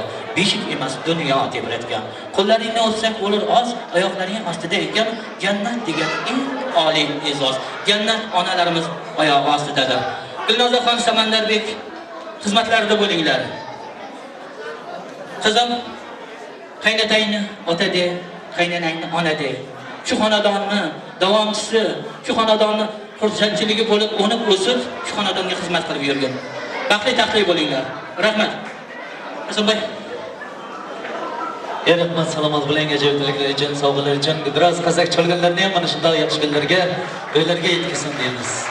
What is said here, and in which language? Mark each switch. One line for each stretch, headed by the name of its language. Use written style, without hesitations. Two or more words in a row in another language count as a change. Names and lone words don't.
Uzbek: Beshik emas dunyo tebratgan. Qo'llaringni o'tsak bo'lar oz, oyoqlaring ostida ekan, jannat degan eng oliy e'zoz. Jannat onalarimiz oyog'i ostidadir. Gulnozaxon Samandarbek xizmatlarida bo'linglar. Qizim, qaynotangni ota de, qaynanangni ona de. Shu xonadonni davomchisi, shu xonadonni xursandchiligi bo'lib, o'nib o'sib, shu xonadonga xizmat qilib yurgin. Baxtli taqdir bo'linglar. Rahmat. Hasanbay. Rahmat, salomat bo'ling, ajoyibliklar uchun, sovg'alar uchun. Biroz qasak chalganlarni ham mana shunday yaxshi kunlarga, to'ylarga yetkazsin deymiz.